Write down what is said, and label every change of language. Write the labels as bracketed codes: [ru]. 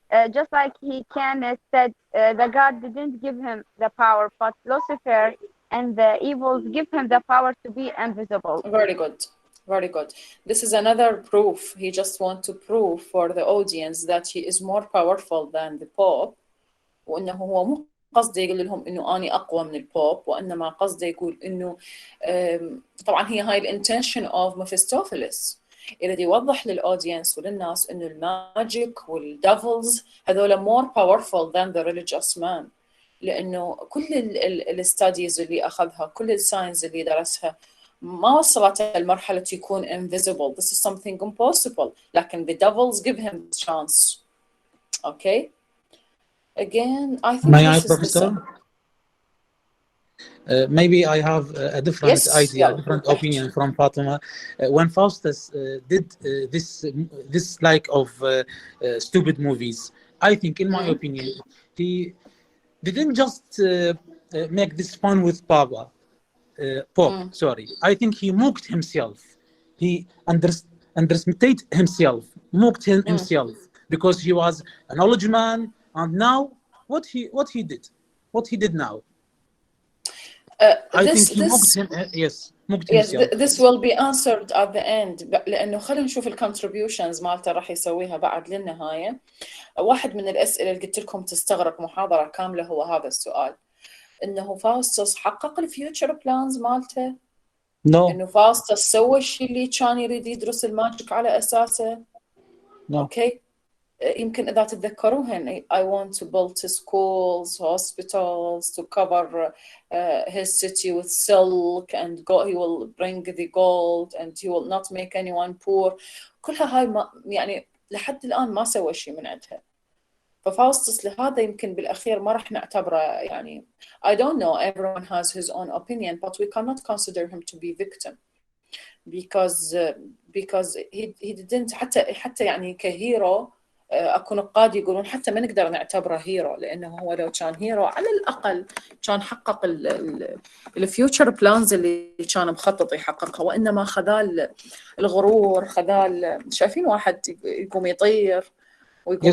[en] Just like he can said the God didn't give him the power, but Lucifer and the evils give him the power to be invisible. Very good. Very good. This is another proof. He just wants to prove for the audience that he is more powerful than the Pope. [ar] وإنه هو مو قصده يقول لهم إنه أنا أقوى من البوب، وإنما قصده يقول إنه طبعا هي هاي الانتنشن of Mephistopheles. يريد يوضح للأودينس وللناس إنه الماجيك والديفلز هذول [en] more powerful than the religious man. [ar] لأنه كل الستاديز اللي أخذها، كل الساينز اللي درسها ما وصلت لمرحلة يكون [en] invisible. This is something impossible. [ar] لكن [en] the devils give him the chance. Okay. Again, I think May this I, Professor? Maybe I have a different idea, different opinion from Fatima. When Faustus did this like of stupid movies, I think, in my opinion, he didn't just make this fun with Pope. Sorry, I think he mocked himself. He underestimated himself, mocked himself, because he was a knowledge man. And now, what he did now? I think he mocked him. Yes, mocked himself. This will be answered at the end. [ar] لأنه خلينا نشوف الcontributions مالته راح يسويها بعد للنهاية. واحد من الأسئلة اللي قلت لكم تستغرق محاضرة كاملة هو هذا السؤال. إنه فاوستس حقق الفيوتشر بلانز مالته؟ [en] No, [ar] إنه فاوستس سوى الشيء اللي كان يريد يدرس الماجيك على أساسه؟ [en] no. [ar] أوكي. يمكن إذا تتذكروهن [en] I want to build schools, hospitals to cover his city with silk and he will bring the gold and he will not make anyone poor. [ar] كلها هاي ما يعني لحد الآن ما سوى شيء من عندها. ففاوستس لهذا يمكن بالأخير ما راح نعتبره يعني [en] I don't know, everyone has his own opinion, but we cannot consider him to be victim because he didn't [ar] حتى يعني كهيرو. اكو نقاد يقولون حتى ما نقدر نعتبره هيرو، لانه هو لو كان هيرو على الاقل كان حقق الفيوتشر بلانز اللي كان مخطط يحققها، وانما خذال الغرور، خذال شايفين واحد يقوم يطير ويقوم